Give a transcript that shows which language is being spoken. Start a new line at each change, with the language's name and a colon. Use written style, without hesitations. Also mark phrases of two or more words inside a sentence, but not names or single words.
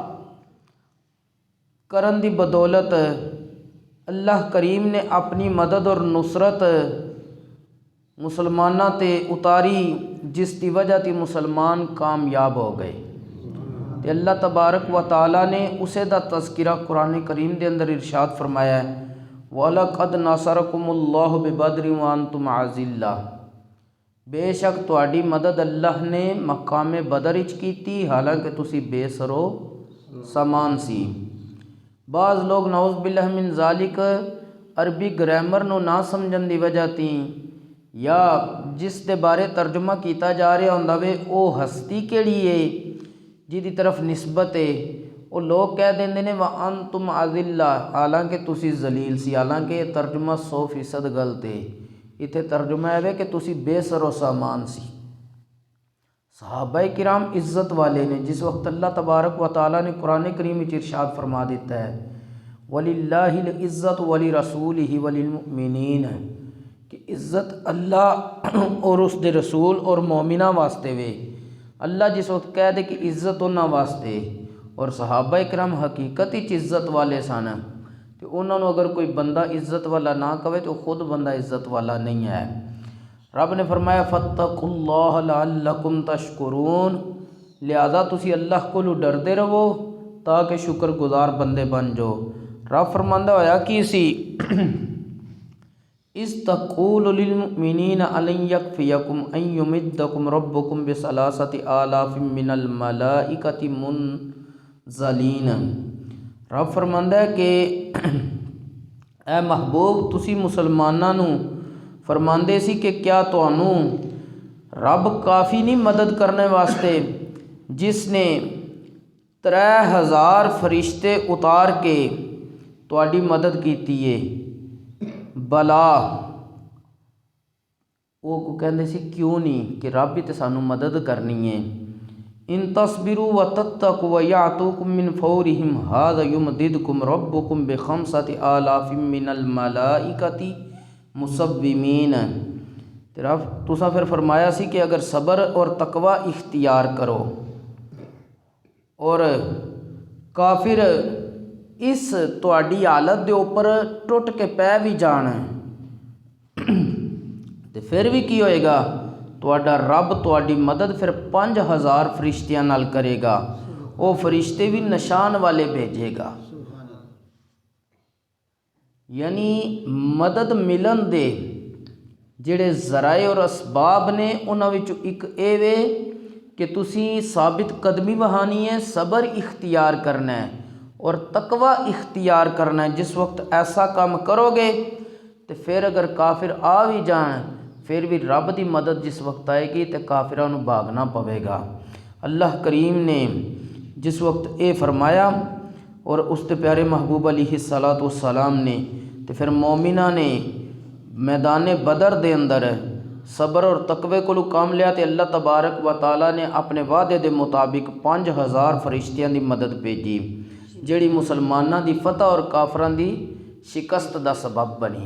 Punjabi: کرن دی بدولت اللہ کریم نے اپنی مدد اور نصرت مسلماناں تے اتاری، جس دی وجہ تی مسلمان کامیاب ہو گئے۔ تے اللہ تبارک و تعالی نے اسے دا تذکرہ قرآن کریم دے اندر ارشاد فرمایا ہے
Arabic: وَلَقَدْ نَصَرَكُمُ اللَّهُ بِبَدْرٍ وَأَنْتُمْ أَذِلَّةٌ،
Punjabi: بے شک تواڈی مدد اللہ نے مقام بدر وچ کیتی حالانکہ تسی بے سرو سامان سی۔ بعض لوگ
Arabic: نعوذ باللہ من ذالک
Punjabi: عربی گرامر نو نہ سمجھن دی وجہ تیں یا جس دے بارے ترجمہ کیتا جا رہا ہوندا وے او ہستی کیڑی ہے جی دی طرف نسبت ہے، وہ لوگ کہہ دیندے نے
Arabic: وَأَنْتُمْ أَذِلَّةٌ،
Punjabi: حالانکہ تسی ذلیل سی، حالانکہ یہ ترجمہ 100% غلط ہے۔ اتنے ترجمہ ہے کہ تسی بے سر و سامان سی۔ صحابہ کرام عزت والے نے، جس وقت اللہ تبارک و تعالیٰ نے قرآن کریم میں ارشاد فرما دیتا ہے
Arabic: وَلِلَّهِ الْعِزَّةُ وَلِرَسُولِهِ وَلِلْمُؤْمِنِينَ،
Punjabi: کہ عزت اللہ اور اس دے رسول اور مومنہ واسطے وے۔ اللہ جس وقت کہہ دے کہ عزت انہاں واسطے، اور صحابہ کرام حقیقت ہی عزت والے سن، تو انہوں نے اگر کوئی بندہ عزت والا نہ کہے تو خود بندہ عزت والا نہیں ہے۔ رب نے فرمایا
Arabic: فَاتَّقُوا اللَّهَ لَعَلَّكُمْ تَشْكُرُونَ،
Punjabi: لہذا تسی اللہ کو ڈردے رہو تاکہ شکر گزار بندے بن جاؤ۔ رب فرماندہ ہویا کی سی
Arabic: اِذْ تَقُولُ لِلْمُؤْمِنِينَ أَلَنْ يَكْفِيَكُمْ أَنْ يُمِدَّكُمْ رَبُّكُمْ بِثَلَاثَةِ آلَافٍ مِّنَ الْمَلَائِكَةِ مُنْزَلِينَ۔
Punjabi: رب فرماندہ ہے کہ اے محبوب تسی مسلماناں نو فرماندے سی کہ کیا تانوں رب کافی نہیں مدد کرنے واسطے جس نے 3000 فرشتے اتار کے تواڈی مدد کیتی ہے؟ بلا وہ کو کہندے سی کیوں نہیں کہ رب ہی تے سانو مدد کرنی ہے۔
Arabic: ان تصبروا وتتقوا ويعطوكم من فورهم هذا يمددكم ربكم ب5 آلاف من الملائكة مسومین۔
Punjabi: رب تساں پھر فرمایا سی کہ اگر صبر اور تقوی اختیار کرو اور کافر اس تواڈی حالت دے اوپر ٹوٹ کے پہ بھی جان تے پھر بھی کی ہوئے گا، تواڈا رب تواڈی مدد پھر 5000 فرشتیاں نال کرے گا، وہ فرشتے بھی نشان والے بھیجے گا۔ یعنی مدد ملن دے جڑے ذرائع اور اسباب نے انہاں وچوں ایک اے وے کہ تسی ثابت قدمی بہانی ہے، صبر اختیار کرنا ہے اور تقوی اختیار کرنا ہے۔ جس وقت ایسا کام کرو گے تو پھر اگر کافر آ بھی جان پھر بھی رب دی مدد جس وقت آئے گی تو کافراں نوں بھاگنا پوے گا۔ اللہ کریم نے جس وقت اے فرمایا اور اس تے پیارے محبوب علیہ السلام نے تو پھر مومنہ نے میدان بدر دے اندر صبر اور تقوی کو کام لیا تے اللہ تبارک و تعالیٰ نے اپنے وعدے دے مطابق 5000 فرشتیاں دی مدد بھیجی جڑی مسلماناں دی فتح اور کافراں دی شکست دا سبب بنی۔